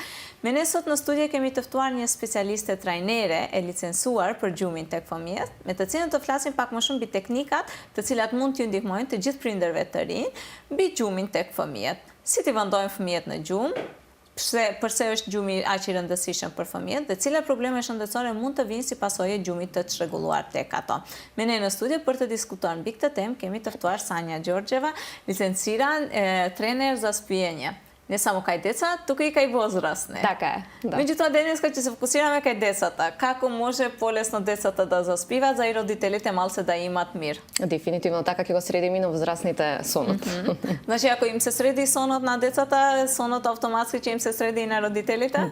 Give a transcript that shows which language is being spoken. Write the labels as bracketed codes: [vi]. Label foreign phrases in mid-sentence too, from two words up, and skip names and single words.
[sq] Me ne sot në studio kemi të ftuar një specialiste trajnere e licencuar për gjumin tek fëmijët, me të cilën të flasim pak më shumë mbi teknikat, të cilat mund t'ju ndihmojnë të gjithë prindërve të rinj mbi gjumin tek fëmijët. Si t'i vendojnë fëmijët në gjumë, përse është gjumi aq i rëndësishëm për fëmijët dhe cilat probleme shëndetësore mund të vinë si pasojë e gjumit të çrregulluar tek ato. Me ne në studio për të diskutuar mbi këtë temë kemi të ftuar Sanja Đorđeva, [mk] лиценциран тренер за спиење. Не само кај деца, тук и kaj возрастни. Така е. Да. Меѓутоа денеска ќе се фокусираме кај децата. Како може полесно децата да заспиваат, за и родителите малце да имат мир? Дефинитивно така ќе го средим и на возрастните сонот. Значи ако им се среди сонот на децата, сонот автоматски ќе им се среди и на родителите?